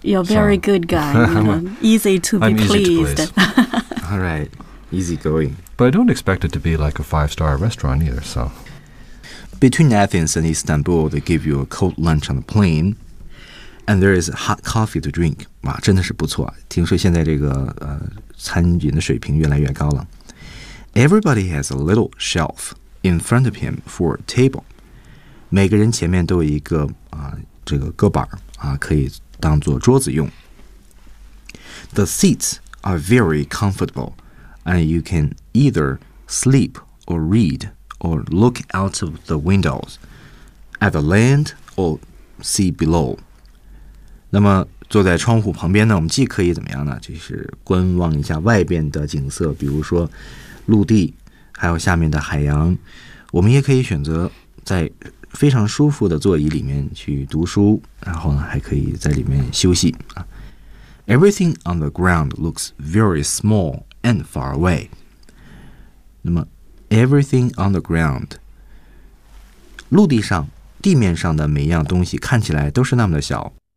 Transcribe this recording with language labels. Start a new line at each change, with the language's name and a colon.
English: You're a very good guy. I'm easy to please. All right. Easy going. But I don't expect it to be like a 5-star restaurant either, so... Between Athens and Istanbul, they give you a cold lunch on the plane, and there is hot coffee to drink.
Chinese: 哇，真的是不错！听说现在这个餐饮的水平越来越高了。
English: Everybody has a little shelf in front of him for a table.
Chinese: 每个人前面都有一个这个搁板可以当做桌子用。
English: The seats are very comfortable, and you can either sleep or read. Or look out of the windows at the land or sea below.
Chinese: 那么坐在窗户旁边呢，我们既可以怎么样呢？就是观望一下外边的景色，比如说陆地，还有下面的海洋。我们也可以选择在非常舒服的座椅里面去读书，然后呢，还可以在里面休息。
English: Everything on the ground looks very small and far away. 那么Everything on the ground.
Chinese: 陆地上、地面上的每一样东西看起来都是那么的小。